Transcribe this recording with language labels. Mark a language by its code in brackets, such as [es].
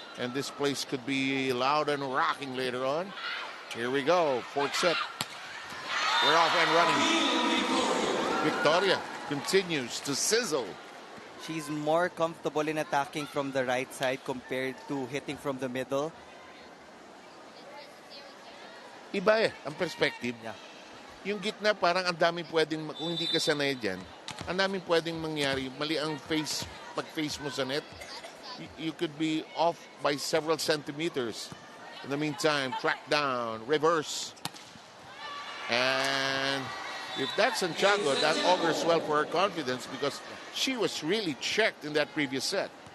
[en] And this place could be loud and rocking later on. Here we go, 4th set. We're off and running. Victoria continues to sizzle. She's more comfortable in attacking from the right side compared to hitting from the middle. [tl] Iba ang perspective. [en] Yeah. [tl] Yung gitna parang ang daming pwedeng, kung hindi ka sanay dyan, ang daming pwedeng mangyari. Mali ang pag-face mo sa net. [en] You could be off by several centimeters. In the meantime, track down, reverse. And if that's Santiago, that augurs well for her confidence because she was really checked in that previous set.